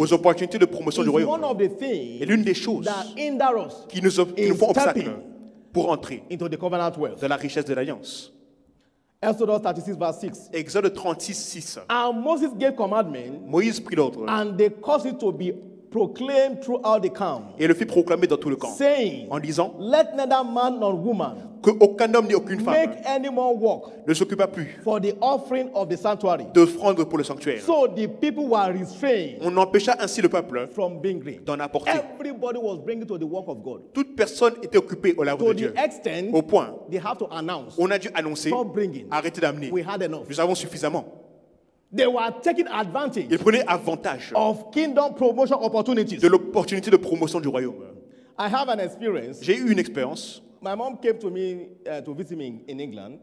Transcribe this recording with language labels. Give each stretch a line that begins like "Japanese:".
French: Aux opportunités de promotion du royaume.
English: One of the things
French: et l'une des choses qui nous font obstacle pour entrer
English: into the covenant wealth.
French: De la richesse de l'alliance.
English: Exodus 36 verse 6.
French: Exode 36, 6.
English: And Moses gave commandment.
French: Moïse prit l'ordre.
English: And they caused it to be proclaimed throughout the camp.
French: Et le fit proclamer dans tout le camp.
English: Saying,
French: en disant,
English: let neither man nor woman
French: que aucun homme ni aucune femme
English: make any more work
French: ne s'occupa plus
English: for the offering of the sanctuary.
French: D'offrande pour le sanctuaire.
English: So the people were restrained.
French: On empêcha ainsi le peuple
English: from being great.
French: D'en apporter.
English: Everybody was bringing to the work of God.
French: Toute personne était occupée au l'œuvre de Dieu.
English: Extent,
French: au point,
English: they have to announce.
French: On a dû annoncer. Arrêtez d'amener.
English: We had enough.
French: Nous avons suffisamment.
English: They were taking advantage.
French: Ils prenaient avantage.
English: Of kingdom promotion opportunities.
French: De l'opportunité de promotion du royaume.
English: I have an experience.
French: J'ai eu une expérience.
English: My mom came to me to visit me in England.